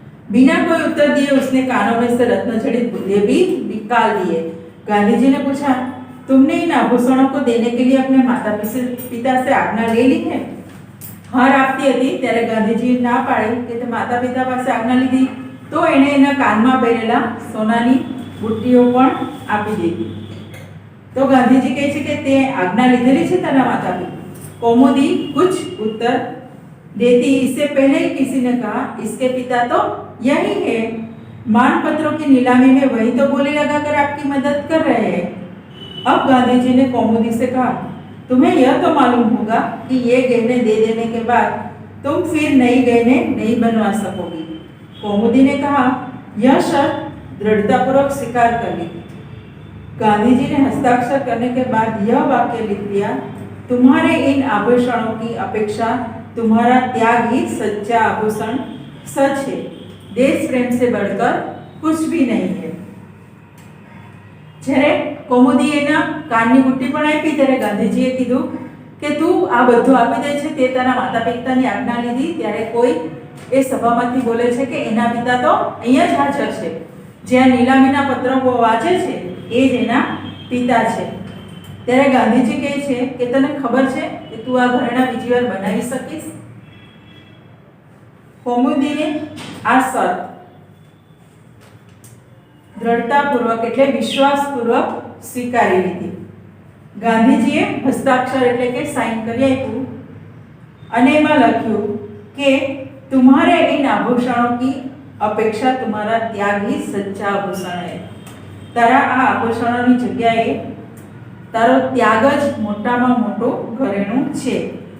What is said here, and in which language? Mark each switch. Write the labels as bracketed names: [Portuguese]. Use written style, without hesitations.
[Hindi] बिना कोई उत्तर दिए उसने कानों में से रत्नजड़ित बूंदे भी निकाल दिए. गांधी ने पूछा, तुमने इन आभूषणों को देने के लिए अपने माता पिता से आज्ञा ले ली है? [Gujarati] हार आपती હતી ત્યારે ગાંધીજી ના પાડી કે તે માતા પિતા પાસે આજ્ઞા લીધી તો એણે એના કાનમાં પહેરેલા સોનાની બુટ્ટીઓ પણ આપી દીધી। तो गांधी जी कहे कि ते आज्ञा लीधेली छे तारा माता पिता। [Hindi] कौमुदी कुछ उत्तर देती इससे पहले ही किसी ने कहा इसके पिता तो यही है। मानपत्रों की नीलामी में वही तो बोली लगाकर आपकी मदद कर रहे हैं। अब गांधी जी ने कौमुदी से कहा तुम्हें यह तो मालूम होगा कि ये गहने दे देने के बाद तुम फिर नई गहने नहीं बनवा सकोगी। कौमुदी ने कहा यह शर्त दृढ़तापूर्वक स्वीकार कर ली। गांधी जी ने हस्ताक्षर करने के बाद यह वाक्य लिख दिया तुम्हारे इन आभूषणों की अपेक्षा तुम्हारा त्याग ही सच्चा आभूषण सच है। देश प्रेम से बढ़कर कुछ भी नहीं है। [Gujarati] જ્યારે કૌમુદીએ ના કાનની બુટ્ટી પણ આપી ત્યારે ગાંધીજીએ કીધું કે તું આ બધું આપી દે છે તે તારા માતા પિતાની આજ્ઞા લીધી ત્યારે કોઈ એ સભામાંથી બોલે છે કે એના પિતા તો અહીંયા જ હાજર છે। જ્યાં નીલામીના પત્રકો વાંચે છે એ જ એના પિતા છે। ત્યારે ગાંધીજી કહે છે કે તને ખબર છે કે તું આ ઘરેણાં બીજી વાર બનાવી શકીશ? કૌમુદીને આ શરત दृढ़तापूर्वक એટલે વિશ્વાસપૂર્વક સ્વીકારી લીધી। ગાંધીજીએ હસ્તાક્ષર એટલે કે સાઇન કરી આપ્યું અને એમાં લખ્યું કે [Hindi] तुम्हारे इन आभूषणों की अपेक्षा तुम्हारा त्याग ही सच्चा आभूषण है। [Gujarati] तारा आ आभूषणोनी जग्याए तारो त्याग ज मोटामां मोटो घरेणुं छे।